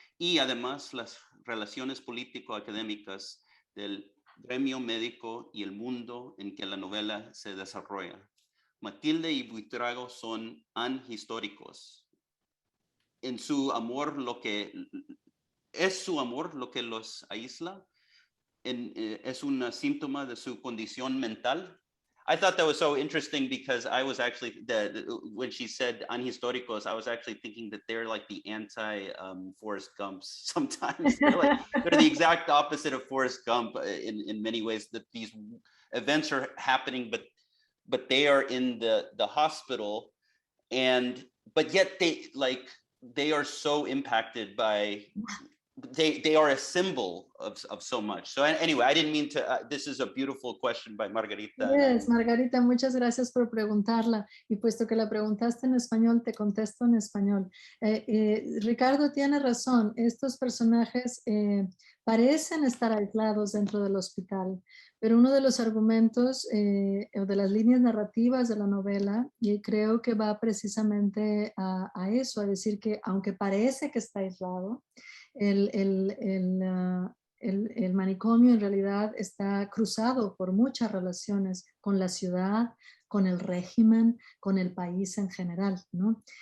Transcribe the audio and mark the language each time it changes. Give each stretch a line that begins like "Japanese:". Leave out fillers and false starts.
Spanish: Y además las relaciones político-académicas del gremio médico y el mundo en que la novela se desarrolla. Matilde y Buitrago son anhistóricos. En su amor, es su amor lo que los aísla. Es un síntoma de su condición mental.
English: I thought that was so interesting because I was actually, when she said anhistóricos, I was actually thinking that they're like the anti-Forrest Gumps sometimes. They're the exact opposite of Forrest Gump in many ways, that these events are happening, but they are in the hospital, but yet they are so impacted by, they are a symbol of so much. So anyway, I didn't mean to, this is a beautiful question by Margarita.
Spanish: Yes, Margarita, muchas gracias por preguntarla. Y puesto que la preguntaste en español, te contesto en español. Ricardo tiene razón, estos personajes parecen estar aislados dentro del hospital, pero uno de los argumentos o de las líneas narrativas de la novela, y creo que va precisamente a eso, a decir que aunque parece que está aislado, el manicomio en realidad está cruzado por muchas relaciones con la ciudad, con el régimen, con el país en general, ¿no?